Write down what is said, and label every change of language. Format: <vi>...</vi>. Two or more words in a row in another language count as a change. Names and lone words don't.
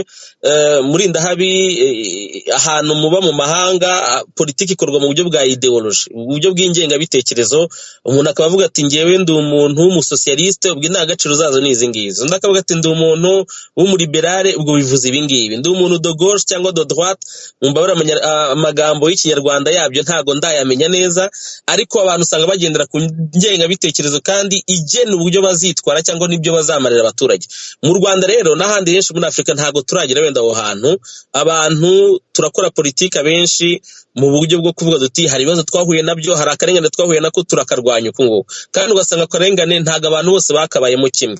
<rw>Murindahabi, ahantu muba mu mahanga politiki ikorwa mu buryo bwa ideology, uburyo bw'ingengabitekerezo. Umuntu akaba avuga ati ngewe ndi umuntu w'umusocialiste, ubwo indangagaciro zazo ni izi ngizi. Undi akavuga ati ndi umuntu w'umuriberale ubwo bivuze ibi ngibi, ndi umuntu</rw> <fr>de gauche</fr> <rw>cyangwa</rw> <fr>de droite,</fr> <rw>mumbabara amagambo y'ikinyarwanda yabyo ntago ndayamenya neza, ariko abantu usanga bagendera ku ngengabitekerezo kandi igena uburyo bazitwara cyangwa n'ibyo bazamarira abaturage. Mu Rwanda rero n'ahandi henshi muri Afurika ntago turagira wenda aho hantu, abantu turakora politika benshi mu buryo bwo kuvuga duti hari ibibazo twahuye nabyo, hari akarengane twahuye nako turakarwanya uko nguko, kandi ugasanga akarengane ntago abantu bose bakabayemo kimwe.</rw>